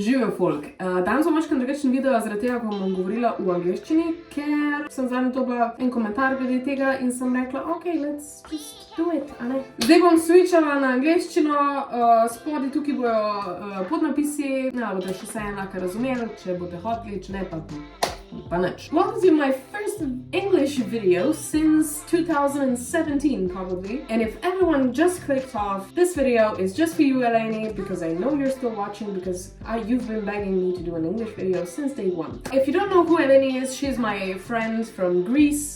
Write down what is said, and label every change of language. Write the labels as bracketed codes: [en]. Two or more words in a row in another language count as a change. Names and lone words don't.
[sl] Živijo folk. Danes bom mačkam drugačen video, zaradi tega, ko bom govorila v angleščini, ker sem zadnji dobila en komentar glede tega in sem rekla, [en] ok, let's just do it, a ne? [sl] Zdaj bom switchala na angleščino, spodaj tukaj bojo podnapisi, bodo še vse enako razumeli, če boste hoteli, če ne pa nič. [en] Welcome to my first English video since 2017 probably, and if everyone just clicked off, this video is just for you, Eleni, because I know you're still watching because you've been begging me to do an English video since day one. If you don't know who Eleni is, she's my friend from Greece.